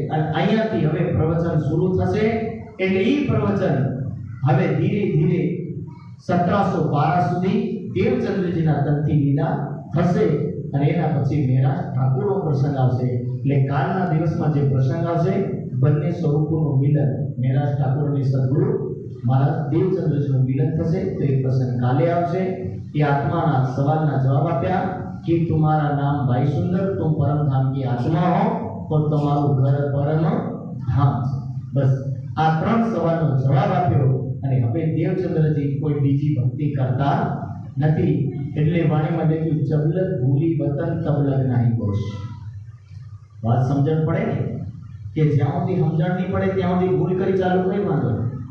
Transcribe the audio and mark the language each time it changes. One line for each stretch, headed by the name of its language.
Gujarati: અને અહીંયાથી હવે પ્રવચન શરૂ થશે. એટલે એ પ્રવચન હવે ધીરે ધીરે 1712 સુધી દેવચંદ્રજીના તંથી લીલા થશે અને એના પછી મેરા ઠાકોરનો પ્રસંગ આવશે. એટલે કાલના દિવસમાં જે પ્રસંગ આવશે બંને સ્વરૂપોનું મિલન, મેરા ઠાકોરની સદગુરુ મહારાજ દેવચંદ્રજીનું મિલન થશે. તો એ પ્રસંગ કાલે આવશે. એ આત્માના સવાલના જવાબ આપ્યા
Hindi: कि तुम्हारा नाम भाई सुंदर, तुम परम धाम की आत्मा हो और तुम्हारू घर परम धाम.
Gujarati: बस आ 3 सवालનો જવાબ આપ્યો અને હવે દેવચંદ્રજી કોઈ બીજી ભક્તિ કરતા નથી. એટલે વાણીમાં લખ્યું જબલક ભૂલી વતન તબલક નહીં કોશ. વાત સમજણ પડે ને કે જ્યાં સુધી સમજણ નહીં પડે ત્યાં સુધી ભૂલ કરી ચાલુ કઈ વાંધો નહીં.